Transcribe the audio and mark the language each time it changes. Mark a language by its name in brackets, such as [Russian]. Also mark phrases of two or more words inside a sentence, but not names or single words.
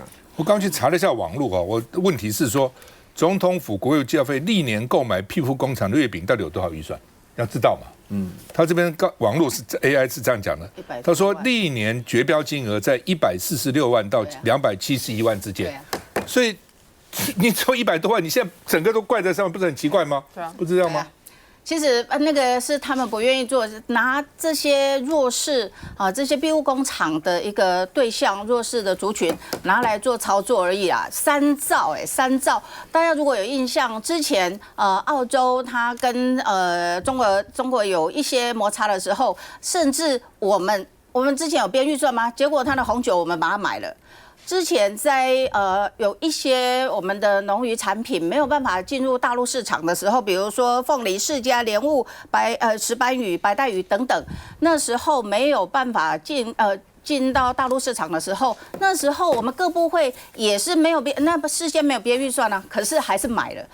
[Chinese] 我剛去查了一下網絡我問題是說，總統府國有機要費歷年購買庇護工廠的月餅到底有多少預算？要知道嘛。他這邊網絡是 AI 是這樣講的，他說歷年絕標金額在146萬到271萬之間，所以你抽100多萬，你現在整個都怪在上面，不是很奇怪嗎？对啊，不知道吗？其實那個是他們不願意做，拿這些弱勢這些庇護工廠的一個對象弱勢的族群拿來做操作而已啊，3兆，大家如果有印象，之前澳洲它跟中國有一些摩擦的時候，甚至我們之前有編預算嗎？結果它的紅酒我們把它買了。之前在有一些我們的農漁產品沒有辦法進入大陸市場的時候，比如說鳳梨、釋迦、蓮霧、石斑魚、白帶魚等等，那時候沒有辦法進到大陸市場的時候，那時候我們各部會也是沒有事先沒有編預算啊，可是還是買了。